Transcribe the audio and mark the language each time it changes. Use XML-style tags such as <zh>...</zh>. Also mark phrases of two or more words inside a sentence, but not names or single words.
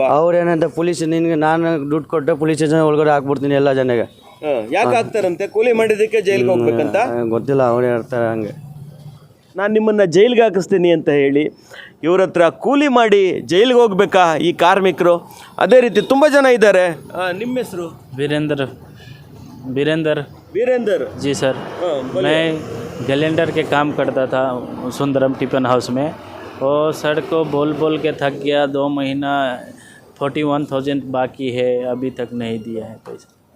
<kn>ಅವ್ರು ಏನಂತ ಪೊಲೀಸ್ ನಿನ್ಗೆ ನಾನು ದುಡ್ಡು ಕೊಟ್ಟೆ ಪೊಲೀಸ್ ಸ್ಟೇಷನ್ ಒಳಗಡೆ ಹಾಕ್ಬಿಡ್ತೀನಿ ಎಲ್ಲ ಜನಗೆ. ಯಾಕೆ ಹಾಕ್ತಾರಂತೆ? ಕೂಲಿ ಮಾಡಿದ್ದಕ್ಕೆ ಜೈಲಿಗೆ ಹೋಗ್ಬೇಕಂತ? ಗೊತ್ತಿಲ್ಲ, ಅವ್ರು ಹೇಳ್ತಾರೆ ಹಂಗೆ. ನಾನು ನಿಮ್ಮನ್ನು ಜೈಲಿಗೆ ಹಾಕಿಸ್ತೀನಿ ಅಂತ ಹೇಳಿ ಇವ್ರ ಹತ್ರ ಕೂಲಿ ಮಾಡಿ ಜೈಲಿಗೆ ಹೋಗ್ಬೇಕಾ ಈ ಕಾರ್ಮಿಕರು? ಅದೇ ರೀತಿ ತುಂಬ ಜನ ಇದ್ದಾರೆ. ನಿಮ್ಮ ಹೆಸರು?</kn> <hi>वीरेंद्र जी सर। मैं गैलेंडर के काम करता था सुंदरम टिफिन हाउस में, और सर को बोल बोल के थक गया। 2 महीना 41,000 बाकी है, अभी तक नहीं दिया है पैसा।</hi>